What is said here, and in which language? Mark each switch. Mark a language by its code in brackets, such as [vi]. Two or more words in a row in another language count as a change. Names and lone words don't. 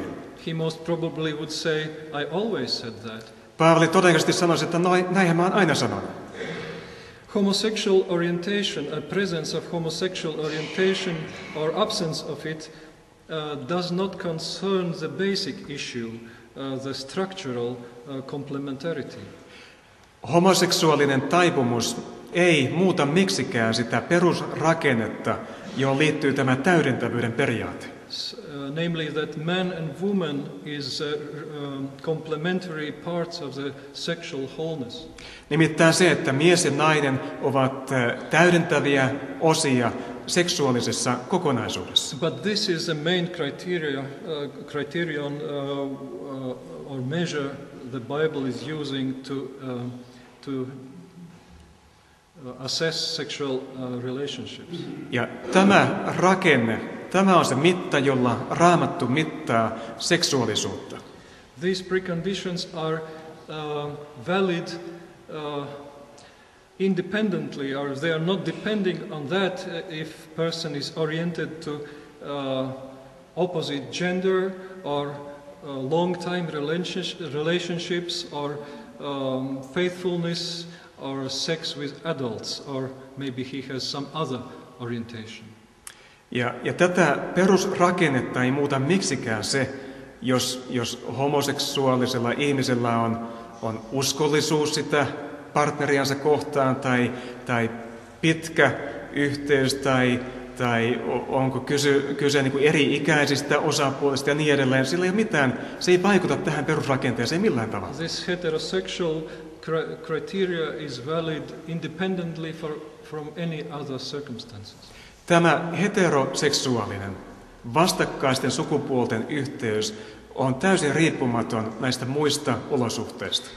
[en] he most probably would say, I always said that. [fi] Paavali todennäköisesti sanoisi, että näinhän mä oon aina sanonut. [en] Homosexual orientation, a presence of homosexual orientation or absence of it does not concern the basic issue, the structural complementarity. [fi] Homoseksuaalinen taipumus ei muuta miksikään sitä perusrakennetta, johon liittyy tämä täydentävyyden periaate. [en] Namely that man and woman is complementary parts of the sexual wholeness. [fi] Nimittäin se, että mies ja nainen ovat täydentäviä osia seksuaalisessa kokonaisuudessa. [en] But this is the main criterion or measure the Bible is using to assess sexual relationships. [fi] Ja tämä rakenne, tämä on se mitta, jolla Raamattu mittaa seksuaalisuutta. [en] These preconditions are valid independently, or they are not depending on that if person is oriented to opposite gender or long-time relationships or faithfulness or sex with adults, or maybe he has some other orientation. [fi] Ja tätä perusrakennetta ei muuta miksikään se, jos homoseksuaalisella ihmisellä on uskollisuus sitä partneriansa kohtaan tai pitkä yhteys tai onko kyse niin kuin eri-ikäisistä osapuolista ja niin edelleen. Sillä ei ole mitään, se ei vaikuta tähän perusrakenteeseen millään tavalla. [en] This heterosexual criteria is valid independently from any other circumstances. [fi] Tämä heteroseksuaalinen vastakkaisten sukupuolten yhteys on täysin riippumaton näistä muista olosuhteista.